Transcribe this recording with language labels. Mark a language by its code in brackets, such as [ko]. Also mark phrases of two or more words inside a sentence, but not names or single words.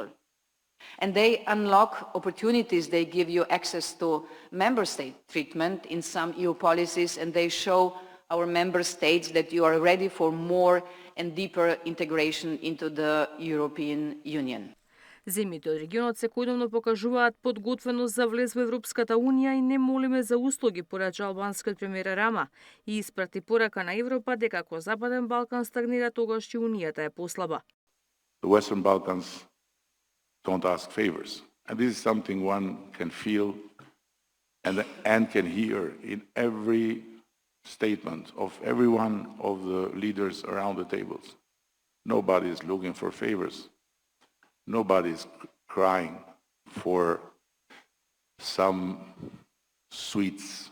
[en] And they unlock opportunities, they give you access to member state treatment in some EU policies, and they show our member states that you are ready for more and deeper integration into the European Union. [mk] Земјите од регионот секојдневно покажуваат подготвеност за влез во Европската Унија и не молиме за услуги, порача албанскиот премиер Рама и испрати порака на Европа дека ако Западен Балкан стагнира, тогаш и Унијата е послаба. [en] The Western Balkans don't ask favors, and this is something one can feel and can hear in every statement of every one of the leaders around the tables. Nobody is looking for favors. Nobody is crying for some sweets.